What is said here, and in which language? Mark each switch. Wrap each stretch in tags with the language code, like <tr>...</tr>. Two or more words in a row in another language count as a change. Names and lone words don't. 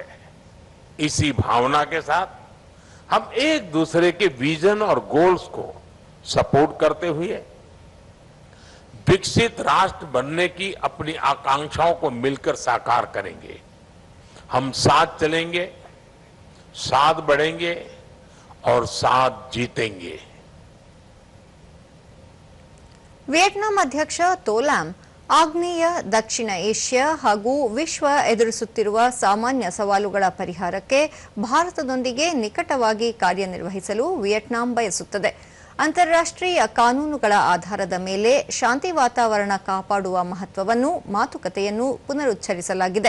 <hi>इसी भावना के साथ हम एक दूसरे के विजन और गोल्स को सपोर्ट करते हुए विकसित राष्ट्र बनने की अपनी आकांक्षाओं को मिलकर साकार करेंगे. हम साथ चलेंगे, साथ बढ़ेंगे और साथ जीतेंगे.</hi> <kn>ವಿಯೆಟ್ನಾಂ ಅಧ್ಯಕ್ಷ ತೋ ಲಾಮ್ ಆಗ್ನೇಯ, ದಕ್ಷಿಣ ಏಷ್ಯಾ ಹಾಗೂ ವಿಶ್ವ ಎದುರಿಸುತ್ತಿರುವ ಸಾಮಾನ್ಯ ಸವಾಲುಗಳ ಪರಿಹಾರಕ್ಕೆ ಭಾರತದೊಂದಿಗೆ ನಿಕಟವಾಗಿ ಕಾರ್ಯನಿರ್ವಹಿಸಲು ವಿಯೆಟ್ನಾಂ ಬಯಸುತ್ತದೆ. ಅಂತಾರಾಷ್ಟ್ರೀಯ ಕಾನೂನುಗಳ ಆಧಾರದ ಮೇಲೆ ಶಾಂತಿ ವಾತಾವರಣ ಕಾಪಾಡುವ ಮಹತ್ವವನ್ನು ಮಾತುಕತೆಯನ್ನು ಪುನರುಚ್ಚರಿಸಲಾಗಿದೆ.</kn>